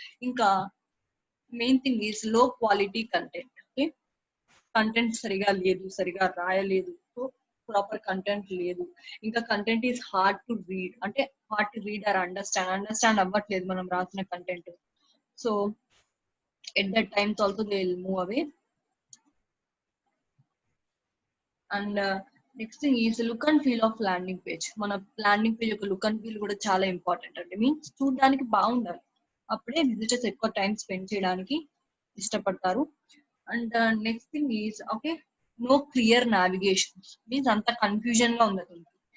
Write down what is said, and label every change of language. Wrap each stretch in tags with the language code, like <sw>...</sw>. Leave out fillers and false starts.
<te>ఇంకా</te> <en>Main thing is low quality content.</en> <te>Okay, content సరిగా లేదు, సరిగా రాయలేదు, సో ప్రాపర్ కంటెంట్ లేదు. ఇంకా</te> <en>content is hard to read,</en> <te>అంటే hard to read are understand అవ్వట్లేదు మనం రాసిన content.</te> <en>So at that times also they will move away. And next thing is look and feel of landing page.</en> <te>మన landing page యొక్క look and feel కూడా చాలా important అండి. Means చూడడానికి బాగుండాలి. అప్పుడే విజిటర్స్ ఎక్కువ టైం స్పెండ్ చేయడానికి ఇష్టపడతారు. And</te> <en>next thing is okay, no clear navigation,</en> <te>means అంత కన్ఫ్యూజన్ గా ఉంది అతనికి.</te>